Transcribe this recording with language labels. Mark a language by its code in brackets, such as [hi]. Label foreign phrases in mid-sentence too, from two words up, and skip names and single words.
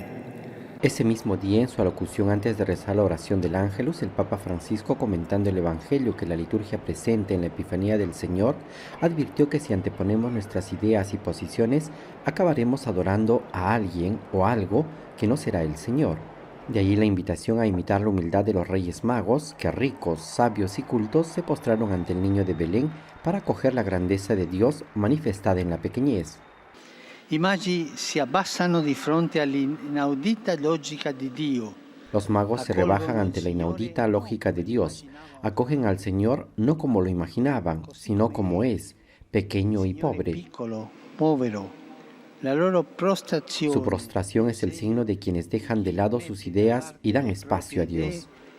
[es] Ese mismo día, en su alocución antes de rezar la oración del Ángelus, el Papa Francisco, comentando el Evangelio que la liturgia presenta en la Epifanía del Señor, advirtió que si anteponemos nuestras ideas y posiciones, acabaremos adorando a alguien o algo que no será el Señor. De allí la invitación a imitar la humildad de los Reyes Magos, que ricos, sabios y cultos se postraron ante el niño de Belén para acoger la grandeza de Dios manifestada en la pequeñez. [it] I magi si abbassano di fronte all'inaudita logica di Dio. [es] Los magos se rebajan ante la inaudita lógica de Dios, acogen al Señor no como lo imaginaban, sino como es, pequeño y pobre. Su prostración es el signo de quienes dejan de lado sus ideas y dan espacio a Dios.